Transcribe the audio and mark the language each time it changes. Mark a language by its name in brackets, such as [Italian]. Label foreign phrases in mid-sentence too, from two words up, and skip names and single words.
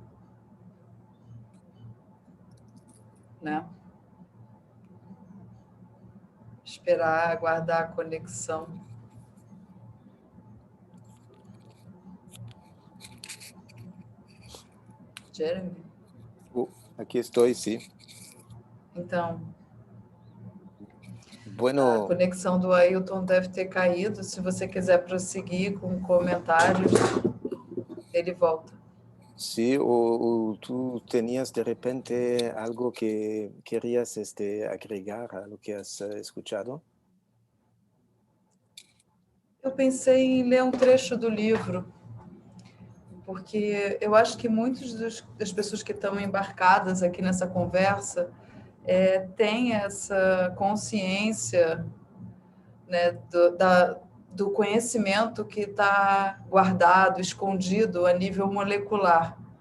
[Portuguese] Né? Esperar, aguardar a conexão. Jeremy? [Spanish] Aquí estoy, sí. [Portuguese] Então, [Spanish] Bueno, [Portuguese] a conexão do Ailton deve ter caído. Se você quiser prosseguir com comentários, ele volta. [Spanish] sí, o tú tenías de repente algo que querías agregar a lo que has escuchado. [Portuguese] Eu pensei em ler um trecho do livro, porque eu acho que muitas das pessoas que estão embarcadas aqui nessa conversa têm essa consciência, né, do conhecimento que está guardado, escondido a nível molecular